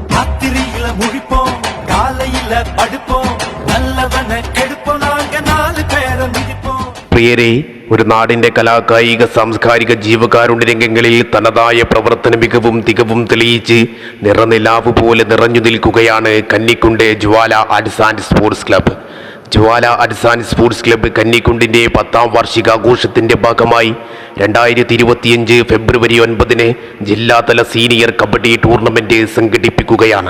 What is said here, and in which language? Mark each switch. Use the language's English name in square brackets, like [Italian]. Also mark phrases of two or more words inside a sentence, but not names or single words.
[Tamil] ராத்திரியில முழிப்போம், காலையில படுப்போம், நல்லவனை கெடுப்போம், நாங்க 4 பேரை மிதிப்போம். [Malayalam] പ്രിയരെ, ഒരു നാടിന്റെ കലാകായിക സാംസ്കാരിക ജീവകാരുണ്യ രംഗങ്ങളിൽ തനതായ പ്രവർത്തന മികവും തികവും തെളിയിച്ച് നിറനിലാവ് പോലെ നിറഞ്ഞു നിൽക്കുകയാണ് കന്നിക്കുണ്ട് ജ്വാല ആർട്സ് ആൻഡ് സ്പോർട്സ് ക്ലബ്ബ്. ജ്വാല ആർട്സ് ആൻഡ് സ്പോർട്സ് ക്ലബ്ബ് കന്നിക്കുണ്ടിന്റെ 10ാം വാർഷികാഘോഷത്തിന്റെ ഭാഗമായി 2025 ഫെബ്രുവരി 9 ജില്ലാതല [English] senior kabaddi tournament [Malayalam] സംഘടിപ്പിക്കുകയാണ്.